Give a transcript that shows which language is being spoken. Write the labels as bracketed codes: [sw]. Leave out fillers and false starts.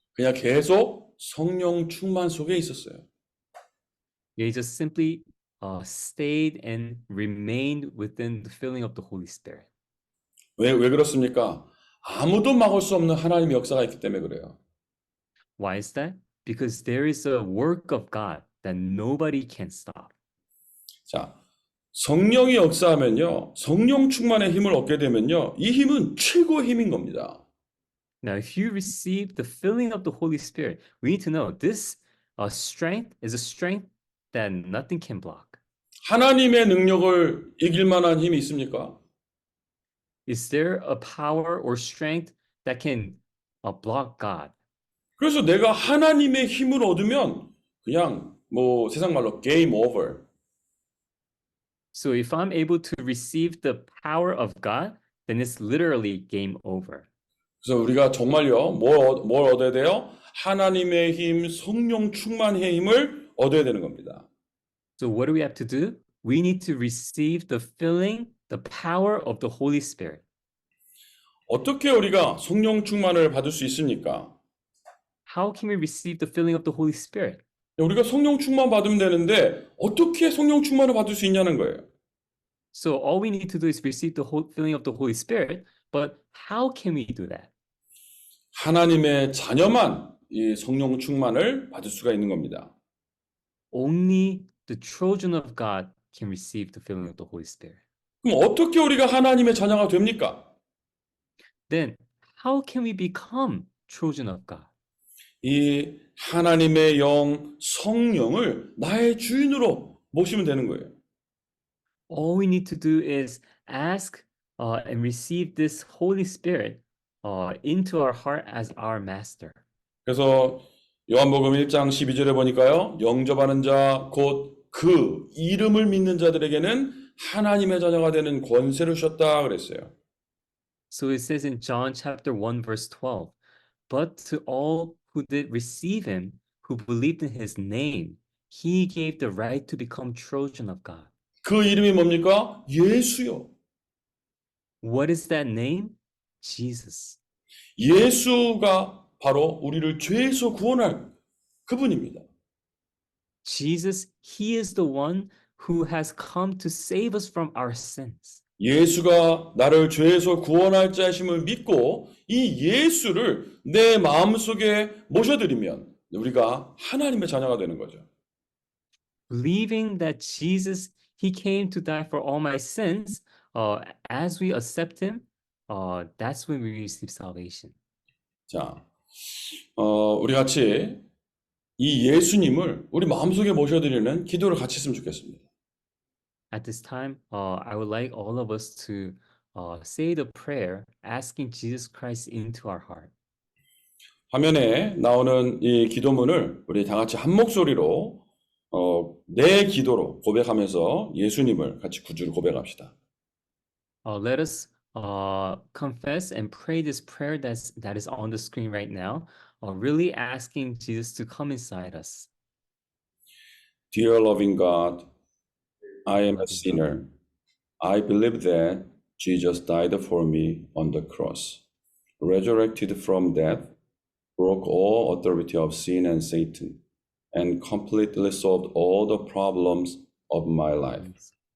[ko] 그냥 계속 성령 충만 속에 있었어요. [en] They just simply stayed and remained within the filling of the Holy Spirit. [ko] 왜 그렇습니까? 아무도 막을 수 없는 하나님의 역사가 있기 때문에 그래요. [en] Why is that? Because there is a work of God that nobody can stop. [ko] 자, 성령이 역사하면요. 성령 충만의 힘을 얻게 되면요. 이 힘은 최고의 힘인 겁니다. [en] Now, if you receive the filling of the Holy Spirit, we need to know this strength is a strength that nothing can block. [ko] 하나님의 능력을 이길 만한 힘이 있습니까? [en] Is there a power or strength that can block God? [ko] 그래서 내가 하나님의 힘을 얻으면 그냥 뭐 세상 말로 게임 오버. [en] So if I'm able to receive the power of God, then it's literally game over. [ko] 그래서 우리가 정말요. 뭘 얻어야 돼요? 하나님의 힘, 성령 충만의 힘을 얻어야 되는 겁니다. [en] So what do we have to do? We need to receive the filling, the power of the Holy Spirit. [ko] 어떻게 우리가 성령 충만을 받을 수 있습니까? [en] How can we receive the filling of the Holy Spirit? [ko] 우리가 성령 충만 받으면 되는데 어떻게 성령 충만을 받을 수 있냐는 거예요. [en] So all we need to do is receive the filling of the Holy Spirit, but how can we do that? [ko] 하나님의 자녀만 이 성령 충만을 받을 수가 있는 겁니다. [en] Only the children of God can receive the filling of the Holy Spirit. [ko] 그럼 어떻게 우리가 하나님의 자녀가 됩니까? [en] Then how can we become children of God? [ko] 이 하나님의 영 성령을 나의 주인으로 모시면 되는 거예요. [en] All we need to do is ask and receive this Holy Spirit into our heart as our master. [ko] 그래서 요한복음 1장 12절에 보니까요. 영접하는 자 곧 그 이름을 믿는 자들에게는 하나님의 자녀가 되는 권세를 주셨다 그랬어요. [en] So it says in John chapter 1 verse 12, but to all who did receive him, who believed in his name, he gave the right to become children of God. [ko] 그 이름이 뭡니까? 예수요. [en] What is that name? Jesus. [ko] 예수가 바로 우리를 죄에서 구원할 그분입니다. [en] Jesus, he is the one who has come to save us from our sins. [ko] 예수가 나를 죄에서 구원할 자심을 믿고 이 예수를 내 마음속에 모셔드리면 우리가 하나님의 자녀가 되는 거죠. [en] Believing that Jesus, he came to die for all my sins, as we accept him, that's when we receive salvation. [ko] 자, 우리 같이 이 예수님을 우리 마음속에 모셔드리는 기도를 같이 했으면 좋겠습니다. [en] At this time, I would like all of us to say the prayer asking Jesus Christ into our heart. [ko] 화면에 나오는 이 기도문을 우리 다 같이 한 목소리로 내 기도로 고백하면서 예수님을 같이 구주로 고백합시다. [en] Let us confess and pray this prayer that is on the screen right now, really asking Jesus to come inside us. Dear loving God, I am a sinner. I believe that Jesus died for me on the cross, resurrected from death, broke all authority of sin and Satan, and completely solved all the problems of my life.